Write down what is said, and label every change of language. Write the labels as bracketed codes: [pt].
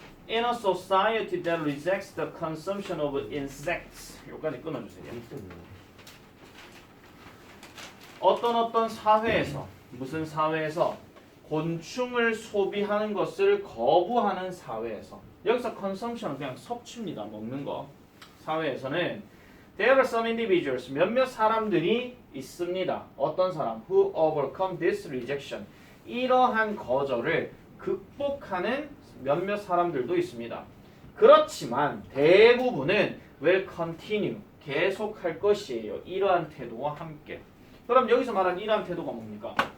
[en] In a society that rejects the consumption of insects. [ko] 여기까지 끊어주세요. 어떤 사회에서, 무슨 사회에서 곤충을 소비하는 것을 거부하는 사회에서, 여기서 consumption은 그냥 섭취입니다. 먹는 거. 사회에서는 [en] there are some individuals, [ko] 몇몇 사람들이 있습니다. 어떤 사람? [en] who overcome this rejection. [ko] 이러한 거절을 극복하는 몇몇 사람들도 있습니다. 그렇지만 대부분은 [en] will continue, [ko] 계속할 것이에요. 이러한 태도와 함께. 그럼 여기서 말하는 이러한 태도가 뭡니까?